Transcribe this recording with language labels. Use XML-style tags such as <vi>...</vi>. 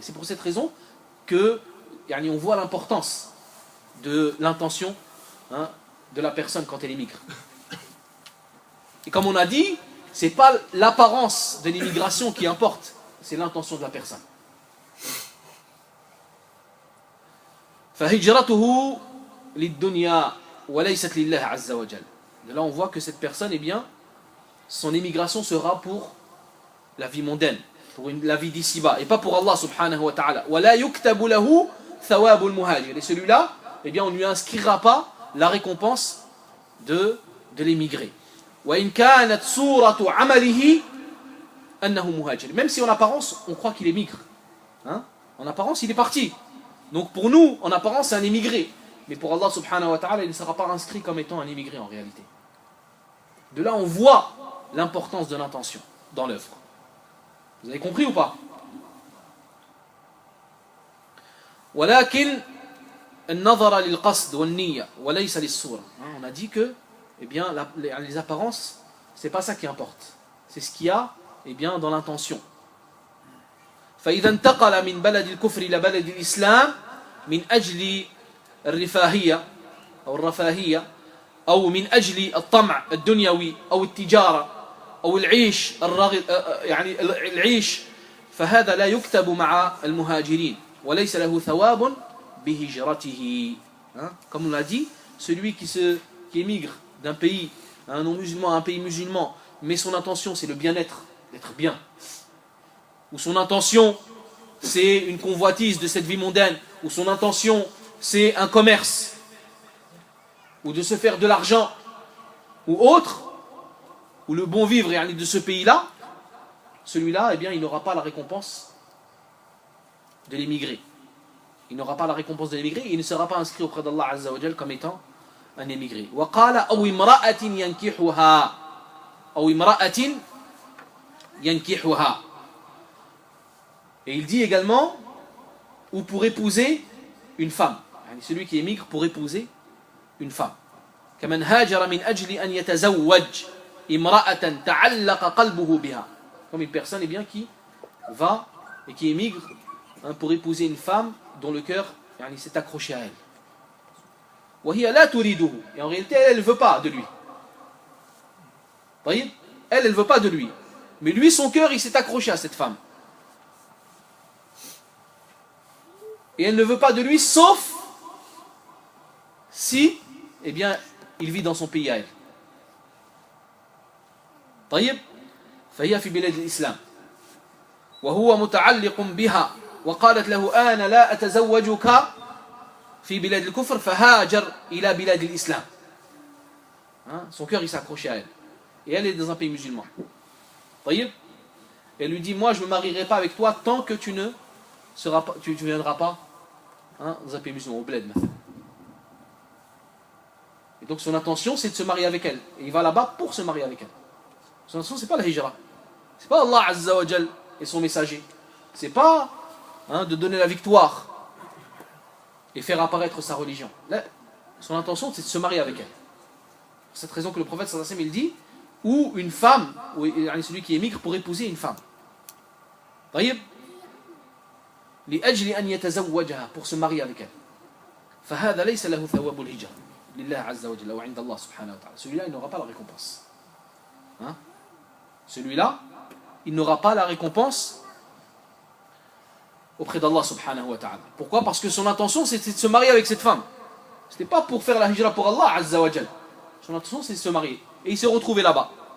<fr>C'est pour cette raison que on voit l'importance de l'intention de la personne quand elle émigre. Et comme on a dit, c'est pas l'apparence de l'immigration qui importe, c'est l'intention de la personne.</fr> <ar>فهجرته للدنيا وليست لله عز وجل.</ar> <fr>De là on voit que cette personne, eh bien, son émigration sera pour la vie mondaine, pour la vie d'ici-bas, et pas pour Allah subhanahu wa ta'ala.</fr> <ar>ولا يكتب له ثواب المهاجر.</ar> <fr>Et celui-là, eh bien, on ne lui inscrira pas la récompense de l'émigré.</fr> <ar>وإن كانت صورة عمله أنه مهاجر.</ar> <fr>Même si en apparence on croit qu'il émigre, en apparence il est parti. Donc pour nous, en apparence c'est un émigré, mais pour Allah subhanahu wa ta'ala il ne sera pas inscrit comme étant un émigré en réalité. De là on voit l'importance de l'intention dans l'œuvre. Vous avez compris ou pas?</fr> <ar>ولكن النظر للقصد والنية وليس للصورة.</ar> <fr>On a dit que eh bien, les apparences, c'est pas ça qui importe. C'est ce qu'il y a eh bien, dans l'intention.</fr> <ar>فإذا انتقل من بلد الكفر إلى بلد الإسلام من أجل الرفاهية أو من أجل الطمع الدنيوي أو التجارة أو العيش العيش فهذا لا يكتب مع المهاجرين وليس له ثواب بهجرته.</ar> <fr>Comme on l'a dit, celui qui émigre d'un pays, un non-musulman, un pays musulman, mais son intention c'est le bien-être, d'être bien, ou son intention c'est une convoitise de cette vie mondaine, ou son intention c'est un commerce, ou de se faire de l'argent, ou autre, ou le bon vivre de ce pays-là, celui-là, eh bien, il n'aura pas la récompense de l'émigré. Il n'aura pas la récompense de l'émigré, il ne sera pas inscrit auprès d'Allah Azza wa Jal comme étant un émigré.</fr> <ar>وقال أو امرأة ينكحها أو امرأة ينكحها.</ar> <fr>Et il dit également ou pour épouser une femme. Celui qui émigre pour épouser une femme.</fr> <ar>كمن هاجر من أجل أن يتزوج امرأة تعلق قلبه بها.</ar> <fr>Comme une personne bien, qui va et qui émigre pour épouser une femme dont le cœur s'est accroché à elle.</fr> <ar>وهي لا تريده.</ar> <fr>Et en réalité, elle ne veut pas de lui. Voyez? Elle ne veut pas de lui. Mais lui, son cœur, il s'est accroché à cette femme. Et elle ne veut pas de lui, sauf si, eh bien, il vit dans son pays à elle.</fr> <ar>طيب فهي في بلاد الإسلام وهو متعلق بها وقالت له أنا لا أتزوجك في بلاد الكفر فهاجر إلى بلاد الإسلام.</ar> <fr>Son cœur il s'est accroché à elle. Et elle est dans un pays musulman.</fr> <ar>طيب.</ar> <fr>Elle lui dit moi je ne me marierai pas avec toi tant que tu ne viendras pas dans un pays musulman, au bled. Et donc son intention c'est de se marier avec elle. Et il va là-bas pour se marier avec elle. Son intention c'est pas la hijra. C'est pas Allah Azza wa Jal et son messager. C'est pas de donner la victoire et faire apparaître sa religion. Là, son intention c'est de se marier avec elle. C'est cette raison que le prophète sallallahu alayhi wa sallam il dit ou une femme, ou celui qui émigre pour épouser une femme.</fr> <ar>طيب لأجل أن يتزوجها</ar> <fr>pour se marier avec elle.</fr> <ar>فهذا ليس له ثواب الهجرة لله عز وجل أو عند الله سبحانه وتعالى.</ar> <fr>Celui-là il n'aura pas la récompense. Celui-là il n'aura pas la récompense auprès d'Allah subhanahu wa ta'ala. Pourquoi? Parce que son intention c'était de se marier avec cette femme. C'était pas pour faire la hijra pour Allah azza wa jal. Son intention c'est de se marier. Et il s'est retrouvé là-bas.</fr>